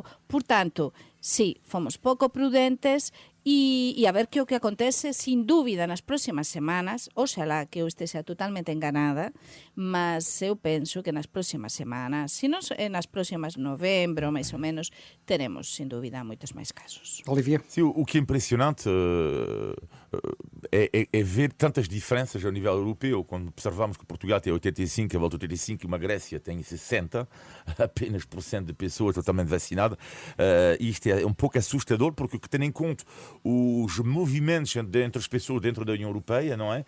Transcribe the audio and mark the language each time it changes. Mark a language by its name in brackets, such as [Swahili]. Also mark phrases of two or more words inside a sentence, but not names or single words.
[Galician] Por tanto, sí, fomos pouco prudentes e a ver que o que acontece, sin dúbida, nas próximas semanas. Oxalá que eu esteja totalmente enganada, mas eu penso que nas próximas semanas, se non nas próximas novembro, máis ou menos, teremos, sin dúbida, moitos máis casos. Olivier? [Portuguese] Sim, o que é impressionante é ver tantas diferenças ao nível europeu. Quando observamos que Portugal tem 85, a volta de 85, e uma Grécia tem 60, apenas por cento de pessoas totalmente vacinadas. Isto é um pouco assustador, porque o que tem em conta os movimentos entre as pessoas dentro da União Europeia, não é?